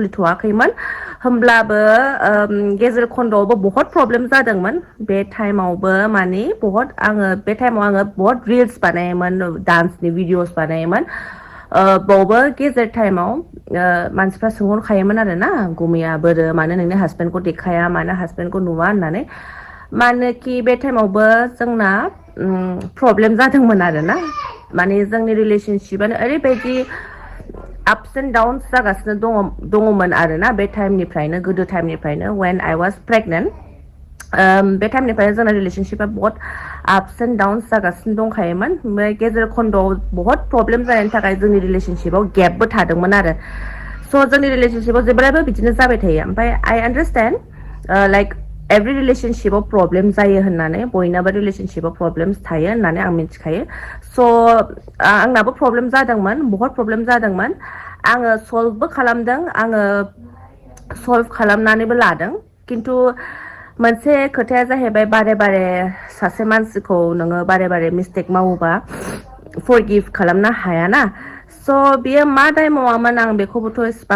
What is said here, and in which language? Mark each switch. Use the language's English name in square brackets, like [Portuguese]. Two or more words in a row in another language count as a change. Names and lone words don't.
[Bodo] खुलिथ'वाखैमोन होमब्लाबो गेजेर खन्द'आवबो बहुत प्रब्लेम जादोंमोन बे टाइमावबो माने बे टाइमाव आङो बहुत रिल्स बानायोमोन डान्सनि भिडिअस बानायोमोन बावबो गेजेर टाइमाव मानसिफ्रा सोंहरखायोमोन आरो ना गुमैया बोरो मानो नोंनि हासबेन्डखौ देखाया मानो हासबेन्डखौ नुवा होननानै मानोखि बे टाइमावबो जोंना प्रब्लेम जादोंमोन आरो ना माने जोंनि रिलेशनशिपआनो ओरैबायदि [English] ups and downs [Bodo] जागासिनो दङमोन आरो ना बे टाइमनिफ्रायनो गोदो टाइमनिफ्रायनो [English] when I was pregnant [Bodo] बे टाइमनिफ्रायनो जोंना रिलेशनशिपआ बहुत [English] ups and downs [Bodo] जागासिनो दंखायोमोन ओमफ्राय गेजेर खन्द'आव बहुत प्रब्लेम जानायनि थाखाय जोंनि रिलेशनशिपआव गेपबो थादोंमोन आरो स' जोंनि रिलेशनशिपआव जेब्लायबो बिदिनो जाबाय थायो ओमफ्राय [English] I understand like every [Bodo] रिलेशनशिपआव प्रब्लेम जायो होननानै बयनाबो रिलेशनशिपआव प्रब्लेम्स थायो होननानै आं मिथिखायो स' आंनाबो प्रब्लेम जादोंमोन बहुत प्रब्लेम जादोंमोन आङो सल्भबो खालामदों आङो सल्भ खालामनानैबो लादों खिन्थु मोनसे खोथाया जाहैबाय बारे सासे मानसिखौ नोङो बारे मिस्टेक मावोबा फरगिभ खालामनो हायाना स' बियो मा दाय मावामोन आं बेखौबोथ' इसिबां